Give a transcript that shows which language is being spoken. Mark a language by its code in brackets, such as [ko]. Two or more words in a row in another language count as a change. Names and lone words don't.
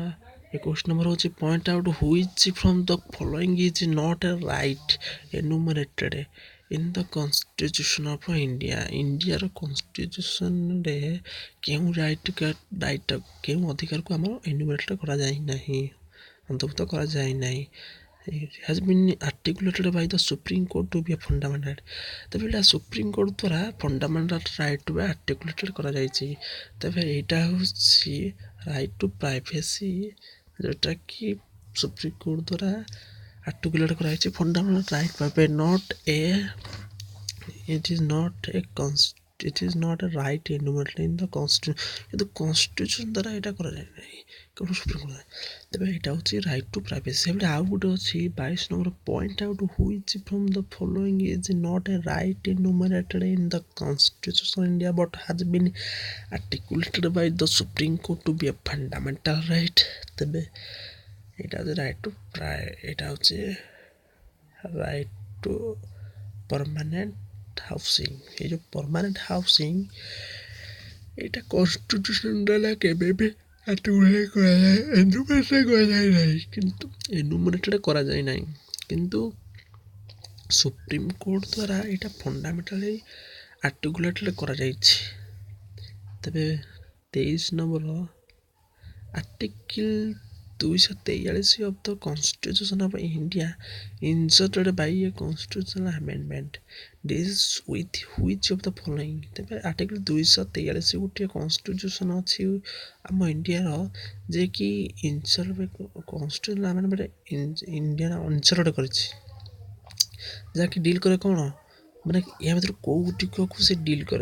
[en] 21 ନମ୍ବର ହେଉଛି point out which from the following is not a right enumerated in the constitution of India. [or] ଇଣ୍ଡିଆର କନଷ୍ଟିଟ୍ୟୁସନ୍ରେ କେଉଁ କେଉଁ ଅଧିକାରକୁ ଆମର ଏନୁମରେଟେଡ୍ କରାଯାଇନାହିଁ, ଅନ୍ତର୍ଭୁକ୍ତ କରାଯାଇନାହିଁ? [en] has been articulated by the Supreme Court to be a fundamental। [or] ତେବେ ଏଇଟା ସୁପ୍ରିମକୋର୍ଟ ଦ୍ୱାରା [en] fundamental right [or] ଭାବେ ଆର୍ଟିକୁଲେଟେଡ୍ କରାଯାଇଛି। ତେବେ ଏଇଟା ହେଉଛି [en] right to privacy, [or] ଯେଉଁଟାକି ସୁପ୍ରିମକୋର୍ଟ ଦ୍ୱାରା ଆର୍ଟିକୁଲେଟ୍ କରାଯାଇଛି [en] fundamental right [or] ଭାବେ। [en] it is not a it is not a right enumerated in the constitution [or] କିନ୍ତୁ କନଷ୍ଟିଟ୍ୟୁସନ୍ ଦ୍ୱାରା ଏଇଟା କରାଯାଏ ନାହିଁ କେବଳ ସୁପ୍ରିମକୋର୍ଟ ତେବେ ଏଇଟା ହେଉଛି [en] right to privacy. [or] ସେମିତି ଆଉ ଗୋଟେ ଅଛି [en] 22 ନମ୍ବର point out which from the following is not a right enumerated in the constitution of India but has been articulated by the Supreme Court to be a fundamental right। [or] ତେବେ ଏଇଟା ହେଉଛି [en] right to [or] ଏଇଟା ହେଉଛି [en] right to permanent housing. [or] ଏଇ ଯେଉଁ [en] permanent housing [or] ଏଇଟା କନଷ୍ଟିଟ୍ୟୁସନ୍ ଦ୍ୱାରା କେବେ ବି କରାଯାଏ ନାହିଁ କିନ୍ତୁ ଏନୁମରେଟେଡ଼ କରାଯାଏ ନାହିଁ କିନ୍ତୁ ସୁପ୍ରିମକୋର୍ଟ ଦ୍ୱାରା ଏଇଟା [en] fundamentally articulated [or] କରାଯାଇଛି। [en] ତେବେ 23 number article 243 of the Constitution of India inserted by a constitutional amendment deals with which of the following। [or] ତେବେ ଆର୍ଟିକିଲ୍ 243 ଗୋଟିଏ କନଷ୍ଟିଟ୍ୟୁସନ୍ ଅଛି ଆମ ଇଣ୍ଡିଆର ଯେ କି [en] constitutional amendment [or] ଇଣ୍ଡିଆର ଇନ୍ସର୍ଟ କରିଛି ଯାହାକି ଡିଲ୍ କରେ କ'ଣ ମାନେ ଏହା ଭିତରୁ କେଉଁ ଗୋଟିକକୁ ସେ ଡିଲ୍ କରେ।